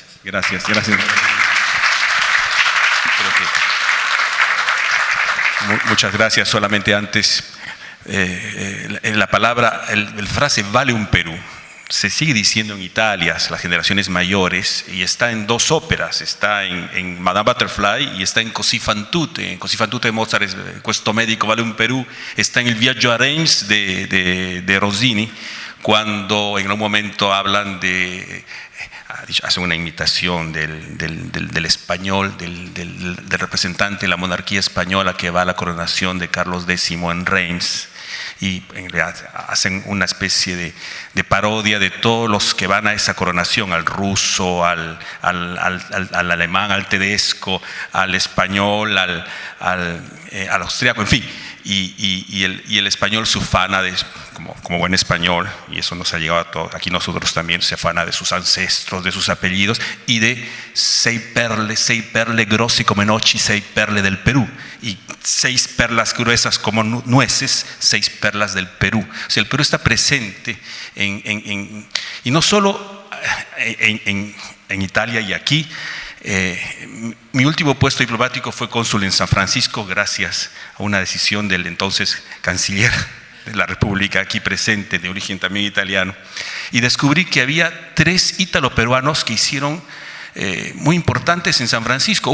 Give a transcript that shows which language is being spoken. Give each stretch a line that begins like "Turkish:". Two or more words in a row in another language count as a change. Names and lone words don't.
Spanish: Gracias. Muchas gracias. Solamente antes, la palabra, el frase vale un Perú. Se sigue diciendo en Italia, las generaciones mayores, y está en dos óperas, está en Madame Butterfly y está en
Italian: Così fan tutte.
Spanish: En
Italian: Così fan tutte
Spanish: de Mozart,
Italian: Questo medico vale
Spanish: un Perú, está en
Italian: El viaggio a Reims
Spanish: de Rossini, cuando en un momento hablan hacen una imitación del español, del representante de la monarquía española que va a la coronación de Carlos X en Reims, y en realidad hacen una especie de parodia de todos los que van a esa coronación, al ruso, al alemán, al tedesco, al español, al austriaco, en fin. Y el español se ufana como buen español, y eso nos ha llegado a todos. Aquí nosotros también se afana de sus ancestros, de sus apellidos, y de
Italian: sei perle grossi come noci, sei perle del Perú,
Spanish: y 6 perlas gruesas como nueces, 6 perlas del Perú. O sea, el Perú está presente y no solo en Italia y aquí. Mi último puesto diplomático fue cónsul en San Francisco, gracias a una decisión del entonces canciller de la República aquí presente, de origen también italiano, y descubrí que había 3 ítalo-peruanos que hicieron muy importantes en San Francisco.